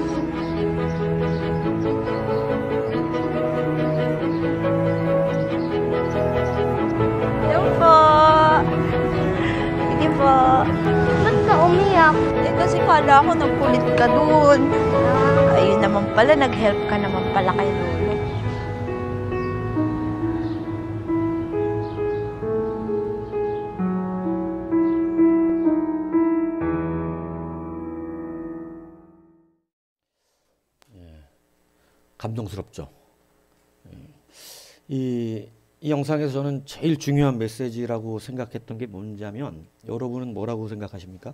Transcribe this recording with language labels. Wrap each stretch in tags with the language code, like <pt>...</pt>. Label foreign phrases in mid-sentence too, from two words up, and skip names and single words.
<tl>Hello po. Sige po. Ba't ka umiyak? Eh kasi kala ko nagkulit ka dun. Ayun naman pala, nag-help ka naman pala kay Lolo.</tl> <ko>감동스럽죠. 이 영상에서 저는 제일 중요한 메시지라고 생각했던 게 뭔지하면 여러분은 뭐라고 생각하십니까?</ko>